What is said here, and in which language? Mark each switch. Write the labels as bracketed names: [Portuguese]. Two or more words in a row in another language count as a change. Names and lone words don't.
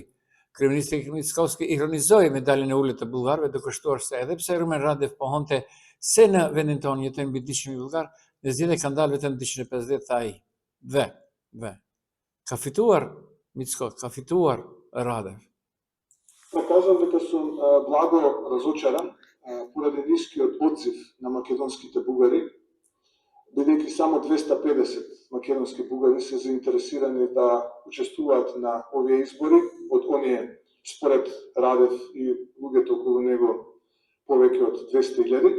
[Albanian] Kryeministri Mickoski ironizoi me daljen e ulët të bullgarëve duke shtuar se edhe pse Rumen Radev pohonte se në vendin tonë jetojnë mbi 200.000 bullgarë, në zgjedhje kanë dalë vetëm 250 tha ai. Dhe, ka fituar Mickoski, ka fituar Radev. [Macedonian] Да кажам дека сум благо разочаран поради нискиот одзив на македонските бугари, бидејќи само 250 македонски бугари се заинтересирани да учествуваат на овие избори, од оние според Радев и луѓето околу него повеќе од 200.000.